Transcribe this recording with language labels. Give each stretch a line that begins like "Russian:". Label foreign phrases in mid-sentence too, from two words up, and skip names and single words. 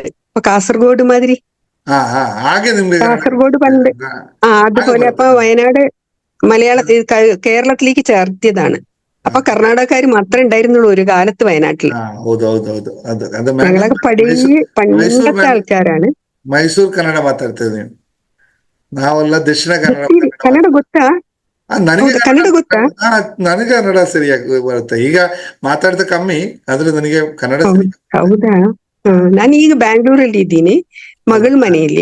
Malayalam: അപ്പൊ കാസർഗോഡ് മാതിരി കാസർഗോഡ് പണ്ട് അതുപോലെ. അപ്പൊ വയനാട് കേരളത്തിലേക്ക് ചേർത്തിയതാണ്. അപ്പൊ കർണാടകക്കാർ മാത്രമേ ഉണ്ടായിരുന്നുള്ളൂ ഒരു കാലത്ത് വയനാട്ടിൽ. ഞങ്ങളൊക്കെ പണ്ടത്തെ ആൾക്കാരാണ്.
Kannada: ಮೈಸೂರು ಕನ್ನಡ ಮಾತಾಡ್ತಿದ್ವಿ ನಾವೆಲ್ಲ ದಕ್ಷಿಣ ಕನ್ನಡ. ಕನ್ನಡ ಗೊತ್ತಾ? ಕನ್ನಡ ಗೊತ್ತಾ? ನನಗೆ ಕನ್ನಡ ಸರಿಯಾಗಿ ಬರುತ್ತೆ. ಈಗ ಮಾತಾಡ್ತಾ ಕಮ್ಮಿ, ಆದ್ರೆ ನನಗೆ ಕನ್ನಡ. ಹೌದಾ? ನಾನು ಈಗ ಬ್ಯಾಂಗ್ಳೂರಲ್ಲಿ ಇದ್ದೀನಿ, ಮಗಳ ಮನೆಯಲ್ಲಿ.